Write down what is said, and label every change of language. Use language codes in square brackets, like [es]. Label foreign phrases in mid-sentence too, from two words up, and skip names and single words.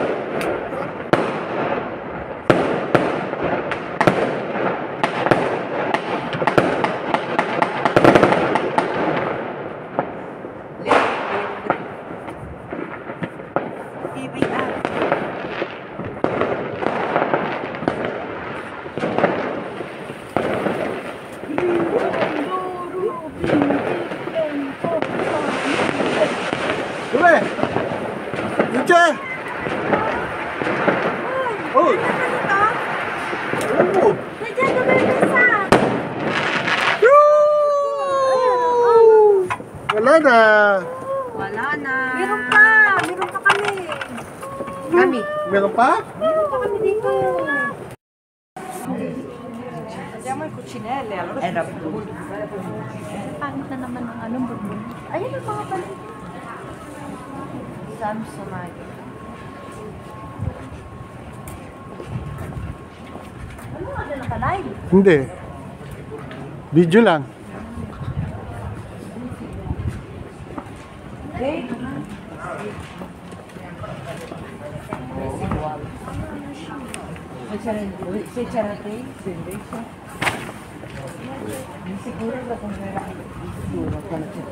[tl] Ibig ah. [it] Dove? Non c'è? Oh! Oh! [tl] Nandiyan na may mesa! Wala na. Wala na. Meron pa! Meron pa kami! Kami. Meron pa? Meron pa kami dito! [it] Andiamo ai cucinelli, allora era brutto. [tl] Pangit na naman ang anong burbun. Ayun ang mga palit. Samsonite. Ano nga na naka-live? Hindi. Video lang. [it] Se c'era te, se invece. Sicuro da comprare.